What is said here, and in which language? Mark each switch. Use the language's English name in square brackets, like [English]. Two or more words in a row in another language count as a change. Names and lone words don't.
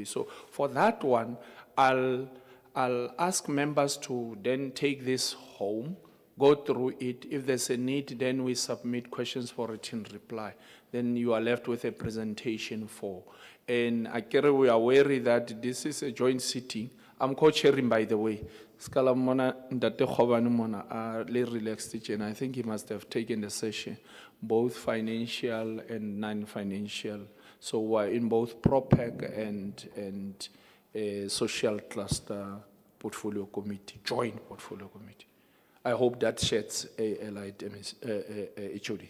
[English] So for that one, I'll ask members to then take this home, go through it. If there's a need, then we submit questions for written reply. Then you are left with a presentation for. And Akere, we are wary that this is a joint sitting. I'm co-chairing, by the way. [Southern Sotho] Skala mona ndate khobane mona a le [English] relaxed, and I think he must have taken the session, both financial and non-financial. So we're in both PROPEC and social cluster portfolio committee, joint portfolio committee. I hope that sheds a light, HOD.